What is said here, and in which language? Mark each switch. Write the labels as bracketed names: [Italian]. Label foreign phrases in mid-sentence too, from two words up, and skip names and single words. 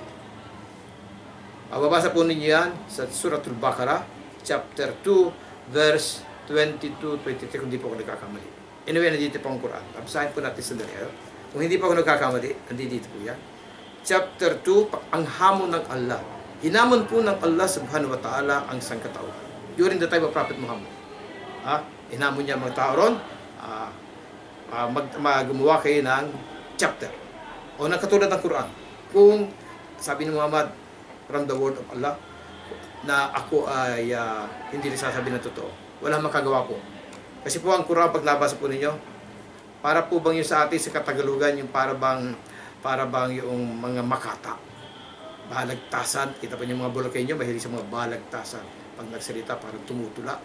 [Filipino] Mababasa po ninyo yan sa Suratul Baqarah, chapter 2, verse 22-23, kung hindi po ako nagkakamali. Anyway, nandito po ang Quran. Basahin po natin sa dali. Kung hindi pa ako nagkakamali, nandito po yan. Chapter 2, ang hamon ng Allah. Hinamon po ng Allah [Arabic] سبحانه وتعالى [Filipino] ang sangkatauhan. [English] During the time of Prophet Muhammad. [Filipino] Hinamon niya mga tao ron, gumawa kayo ng chapter. O na katulad ng Quran. Kung sabi ni Muhammad, [English] from the word of Allah, [Filipino] na ako ay hindi nasasabi ng totoo. Walang makagawa po. Kasi po ang Quran, pag nabasa po ninyo, para po bang yung sa atin sa Katagalugan, yung para bang yung mga makata. Balagtasan. Kita po yung mga Bulakenyo, mahilig sa mga balagtasan. Pag nagsalita, parang tumutula.